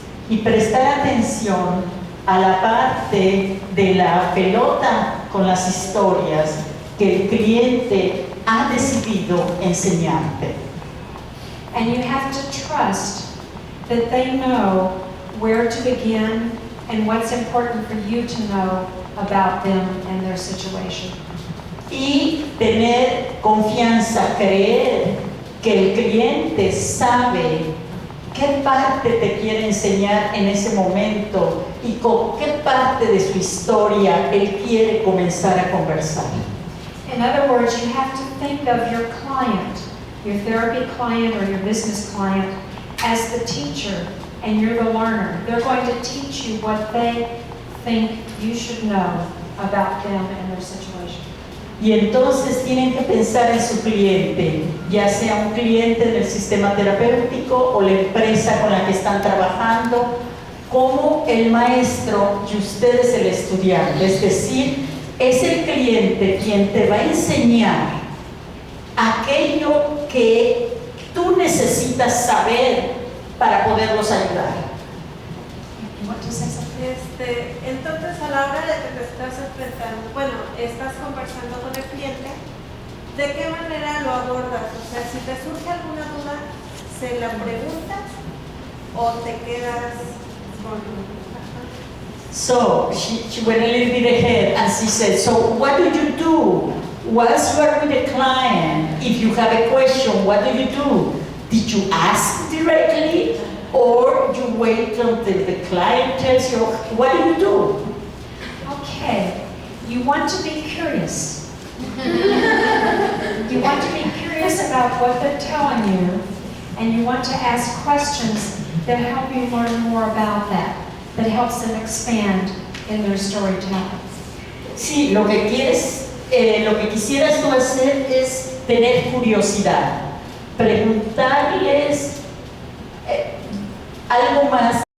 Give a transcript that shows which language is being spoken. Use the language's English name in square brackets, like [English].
[Spanish] Y prestar atención a la parte de la pelota con las historias que el cliente ha decidido enseñarte. [English] And you have to trust that they know where to begin and what's important for you to know about them and their situation. Y tener confianza, creer que el cliente sabe qué parte te quiere enseñar en ese momento y con qué parte de su historia él quiere comenzar a conversar. In other words, you have to think of your client, your therapy client or your business client, as the teacher and you're the learner. They're going to teach you what they think you should know about them and their situation. [Spanish] Y entonces tienen que pensar en su cliente, ya sea un cliente del sistema terapéutico o la empresa con la que están trabajando, como el maestro y ustedes el estudiante. Es decir, es el cliente quien te va a enseñar aquello que tú necesitas saber para poderlos ayudar. [English] You want to say something? [Spanish] Entonces, a la hora de que te estás enfrentando, bueno, estás conversando con el cliente, ¿de qué manera lo abordas? O sea, si te surge alguna duda, ¿se la preguntas o te quedas con... [English] So she went a little bit ahead and she said, so what do you do? Once you are with a client, if you have a question, what do you do? Did you ask directly or you wait until the client tells you? What do you do? Okay, you want to be curious. You want to be curious about what they're telling you, and you want to ask questions that help you learn more about that helps them expand in their storytelling. [Spanish] Sí, lo que quisieras tú hacer es tener curiosidad, preguntarles algo más